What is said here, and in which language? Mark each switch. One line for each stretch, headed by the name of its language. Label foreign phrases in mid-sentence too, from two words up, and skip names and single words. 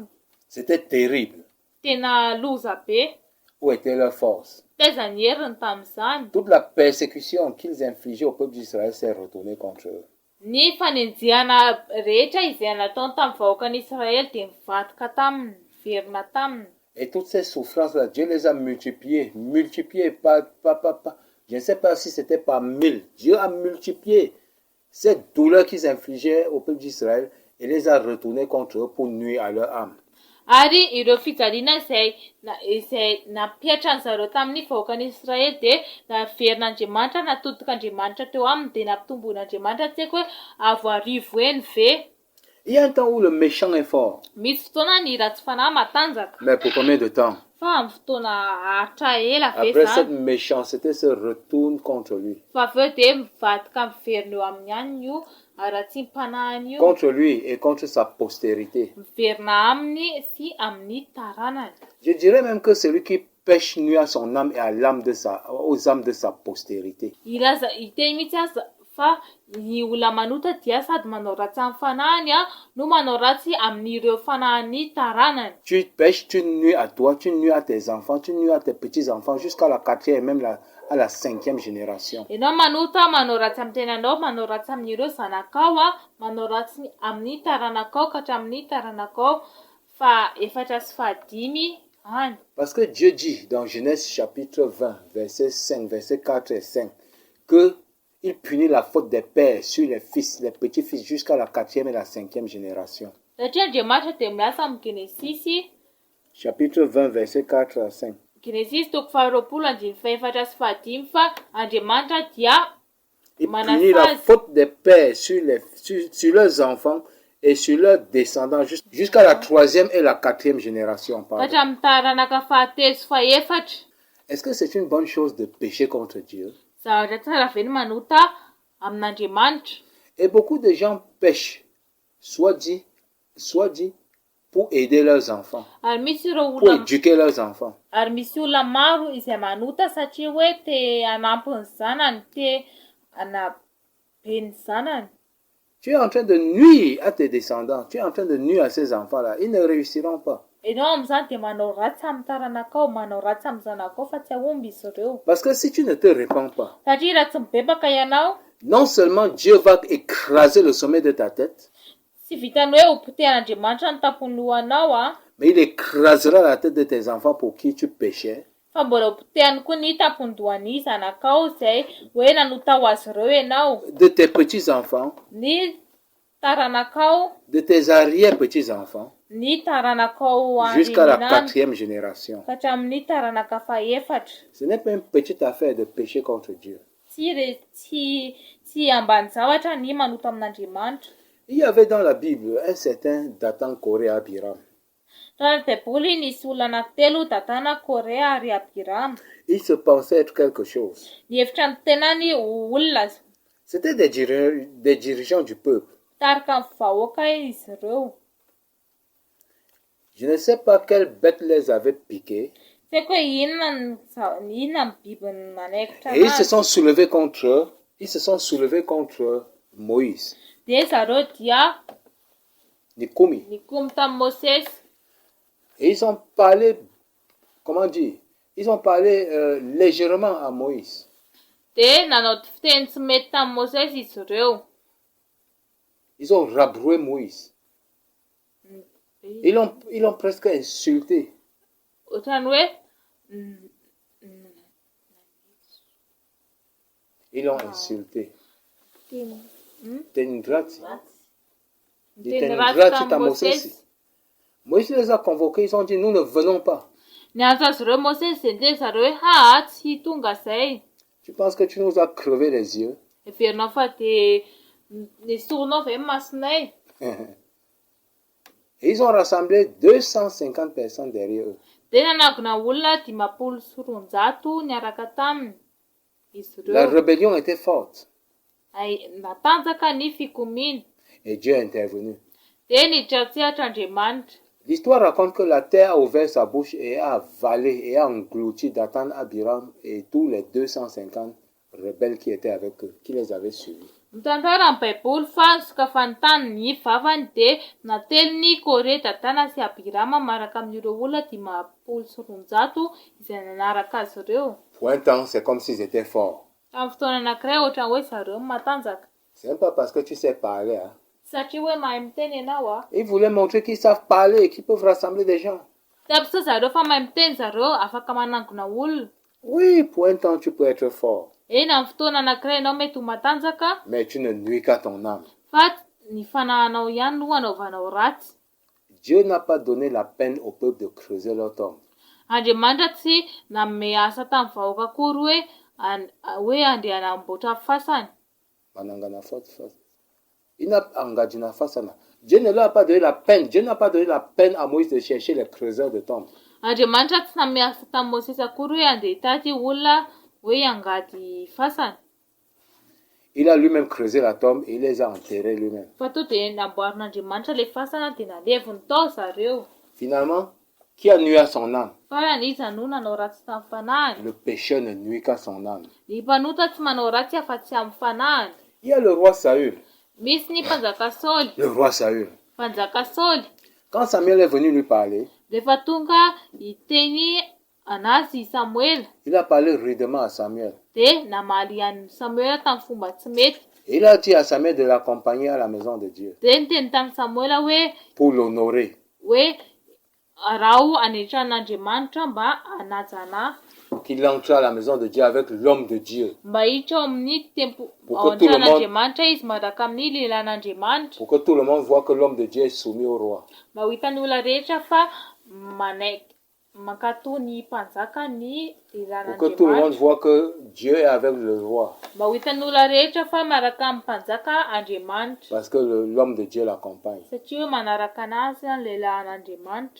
French: C'était terrible.
Malagasy: Tena loza be.
French: Où était leur force?
Malagasy: Taiza ny heriny tamin'izany.
French: Toute la persécution qu'ils infligeaient au peuple d'Israël s'est retournée contre eux.
Malagasy: Ny fanenjehana rehetra izay nataony tamin'ny vahoakan'Israël dia mivadika taminy, verina taminy.
French: Et toutes ces souffrances-là, Dieu les a multipliées. Je ne sais pas si c'était par 1000. Dieu a multiplié ces douleurs qu'ils infligeaient au peuple d'Israël et les a retournées contre eux pour nuire à leur âme.
Malagasy: Ary ireo fijaliana izay napiatra ny zareo tamin'ny vahoakan'Israël dia naverin'Andriamanitra, natodik'Andriamanitra teo aminy dia nampitomboin'Andriamanitra tsy haiko hoe avo arivo eny ve.
French: Il y a un temps où le méchant est fort.
Malagasy: Misy fotoana ny ratsy fanahy matanjaka.
French: Mais pour combien de temps?
Malagasy: Fa amin'ny fotoana haritra ela ve
French: Après cette
Malagasy: zany.
French: méchanceté se retourne contre lui.
Malagasy: Fa avy eo dia mivadika miverina eo amin'ny ihany io ara-tsy mpanahiny io.
French: Contre lui et contre sa postérité.
Malagasy: Miverina aminy sy amin'ny taranany.
French: Je dirais même que celui qui pêche nuit à son âme et à l'âme aux âmes de sa postérité.
Malagasy: Ilaza iteny mihitsy aza fa ny olona manota dia sady manao ratsy amin'ny fanahiny no manao ratsy amin'ireo fanahiny taranany.
French: Tu pêches, tu nuis à toi, tu nuis à tes enfants, tu nuis à tes petits-enfants jusqu'à la 4e et même à la 5e génération.
Malagasy: Ianao manota manao ratsy amin'ny tenanao, manao ratsy amin'ireo zanakao manao ratsy amin'ny taranakao ka hatramin'ny taranakao fa 4 sy fa 5 any.
French: Parce que Dieu dit dans Genèse chapitre 20, verset 5, verset 4 et 5, que il punit la faute des pères sur les fils, les petits-fils jusqu'à la 4e et la 5e génération.
Malagasy: Satria Andriamanitra dia milaza amin'ny Genesisy
French: Chapitre 20, verset 4 à 5.
Malagasy: Genesisy 20:4 sy 5 fa Andriamanitra dia
French: Il punit la faute des pères sur leurs enfants et sur leurs descendants jusqu'à la 3e et la 4e génération.
Malagasy: Hatramin'ny taranaka fahatelo sy fahefatra.
French: Est-ce que c'est une bonne chose de pécher contre Dieu?
Malagasy: Zavatra tsara ve ny manota amin'Andriamanitra?
French: Et beaucoup de gens pêchent, soit dit, pour aider leurs enfants,
Malagasy: Ary misy ireo
French: pour
Malagasy: olona
French: éduquer leurs enfants.
Malagasy: ary misy olona maro izay manota satria hoe te hanampy ny zanany, te hanabe ny zanany.
French: Tu es en train de nuire à tes descendants, tu es en train de nuire à ces enfants-là. Ils ne réussiront pas.
Malagasy: Ianao amin'izany dia manao ratsy amin'ny taranakao, manao ratsy amin'ny zanakao fa tsy ahomby izy ireo.
French: Parce que si tu ne te répands pas,
Malagasy: Satria raha tsy mibebaka ianao,
French: non seulement Dieu va écraser le sommet de ta tête,
Malagasy: tsy vitany hoe ho potehan'Andriamanitra ny tapon'ny lohanao
French: mais il écrasera la tête de tes enfants pour qui tu péchais.
Malagasy: fa mbola ho potehany koa ny tapon'ny dohan'ny zanakao izay hoe nanota ho azy ireo ianao.
French: De tes petits-enfants,
Malagasy: Ny taranakao,
French: de tes arrière-petits-enfants,
Malagasy: ny taranakao
French: jusqu'à la
Malagasy: andrinany
French: 4e génération.
Malagasy: ka hatramin'ny taranaka fahefatra.
French: Ce n'est pas une petite affaire de pécher contre Dieu.
Malagasy: Tsy ambany zavatra ny manota amin'Andriamanitra.
French: Il y avait dans la Bible un certain Dathan, Coré, Abiram.
Malagasy: Raha ny baiboly nisy olona anankitelo Datana, Korea ary Abiram.
French: Il se pensait être quelque chose.
Malagasy: Ny hevitra ny tenany olona
French: C'était des dirigeants du peuple.
Malagasy: tarika amin'ny vahoaka izy ireo.
French: Je ne sais pas quelle bête les avait piqués.
Malagasy: Tsy haiko hoe inona ny biby nanaikitra
French: Et ils se
Malagasy: anazy.
French: sont soulevés contre Moïse.
Malagasy: Dia zareo dia Nikomi. nikomy tamin'i Mosesy.
French: Et ils ont parlé, comment dire, ils ont parlé légèrement à Moïse. Dia nanao fiteny tsy mety tamin'i Mosesy izy ireo. Ils ont rabroué Moïse. Ils l'ont presque insulté.
Malagasy: Ohatrany hoe
French: Ils l'ont insulté.
Malagasy: teny Ratsy ratsy tamin'i Mosesy. Mosesy.
French: Moïse les a convoqués, ils ont dit, nous ne venons pas.
Malagasy: Niantso azy ireo Mosesy dia niteny zareo hoe tsy tonga zay.
French: Tu penses que tu nous as crevé les yeux?
Malagasy: Heverinao fa dia nesoronao ve masonay?
French: Et ils ont rassemblé 250 personnes derrière eux.
Malagasy: Dia nanagona olona 500 niaraka taminy izy
French: La
Malagasy: ireo.
French: rébellion était forte.
Malagasy: Natanjaka ny fikomiana.
French: Et Dieu est intervenu.
Malagasy: Dia nidratsihatra Andriamanitra.
French: L'histoire raconte que la terre a ouvert sa bouche et a avalé et a englouti Dathan, Abiram et tous les 250 rebelles qui étaient avec eux, qui les avaient suivis.
Malagasy: Mitantara amin'ny baiboly fa sokafany ny vavany de nately ny Kore Datana sy Abirama maraka amin'ireo olona 500 izay nanaraka azy ireo.
French: Pour un temps, c'est comme s'ils étaient forts.
Malagasy: Tamin'ny fotoana anankiray ohatran'ny hoe zareo matanjaka.
French: C'est même pas parce que tu sais parler. Hein.
Malagasy: Satria hoe mahay miteny ianao a.
French: Ils voulaient montrer qu'ils savent parler et qu'ils peuvent rassembler des gens.
Malagasy: Tapitra zareo fa mahay miteny zareo afaka manangona olona.
French: Oui, pour un temps, tu peux être fort.
Malagasy: Eny amin'ny fotoana anankiray ianao mety ho matanjaka.
French: Mais tu ne nuis qu'à ton âme.
Malagasy: Fa ny fanahinao ihany no anaovanao ratsy.
French: Dieu n'a pas donné la peine au peuple de creuser leur tombe.
Malagasy: Andriamanitra tsy nanome asa tamin'ny vahoaka akory hoe andeha hanamboatra fasana. Manangana fasana.
French: Il n'a engagé la fasana. Dieu ne leur a pas donné la peine. Dieu n'a pas donné la peine à Moïse de chercher les creuseurs de tombes.
Malagasy: Andriamanitra tsy nanome asa tamin'ny Mosesy akory hoe andeha hitady olona hoe hangady fasana.
French: Il a lui-même creusé la tombe et il les a enterrés lui-même.
Malagasy: Fa to dia namboarin'Andriamanitra le fasana dia naleviny tao zareo.
French: Finalement, qui a nuit à son âme?
Malagasy: Farany iza no nanao ratsy tamin'ny fanahiny.
French: Le pécheur ne nuit qu'à son âme.
Malagasy: Ny mpanota tsy manao ratsy afa-tsy amin'ny fanahiny.
French: Il y a le roi Saül.
Malagasy: Misy ny mpanjaka Saoly.
French: Le roi Saül.
Malagasy: Mpanjaka Saoly.
French: Quand Samuel est venu lui parler,
Malagasy: rehefa tonga hiteny anazy Samuel.
French: Il a parlé rudement à Samuel.
Malagasy: Dia namaly an'i Samuel tamin'ny fomba tsy mety.
French: Et il a dit à Samuel de l'accompagner à la maison de Dieu.
Malagasy: Dia niteny tamin'ny Samuel hoe
French: pour l'honorer.
Malagasy: Hoe raho anetran'Andriamanitra mba hanajana.
French: Qu'il entre à la maison de Dieu avec l'homme de Dieu.
Malagasy: Mba hiditra ao amin'ny tempo ao an-tran'Andriamanitra izy miaraka amin'ny lehilan'Andriamanitra.
French: Pour que tout le monde voit que l'homme de Dieu est soumis au roi.
Malagasy: Mba ho hitan'ny olona rehetra fa mankatò ny mpanjaka ny lehilan'Andriamanitra.
French: Pour que tout le monde voit que Dieu est avec le roi.
Malagasy: Mba ho hitan'ny olona rehetra fa miaraka amin'ny mpanjaka Andriamanitra.
French: Parce que l'homme de Dieu l'accompagne.
Malagasy: Satria hoe manaraka anazy ny lehilan'Andriamanitra.